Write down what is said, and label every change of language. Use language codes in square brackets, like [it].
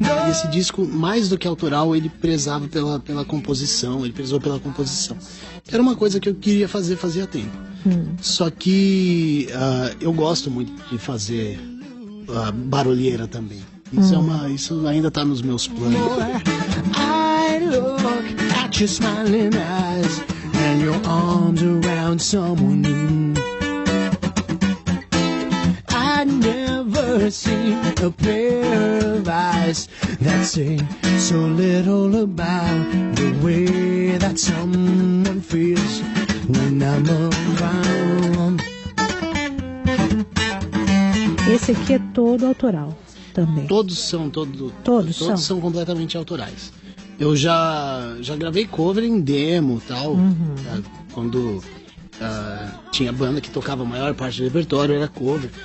[pt] Esse disco, mais do que autoral, ele prezava pela composição, ele prezou pela composição. Era uma coisa que eu queria fazer fazia tempo. Só que eu gosto muito de fazer barulheira também. Isso ainda está nos meus planos. [en] I look at your smiling eyes and your arms around found someone new. I never seen a pair of eyes that say so little about the way that someone feels when I'm around. [pt] Esse aqui é todo autoral também. Todos são completamente autorais. Eu já gravei cover em demo e tal, quando tinha banda que tocava a maior parte do repertório, era cover.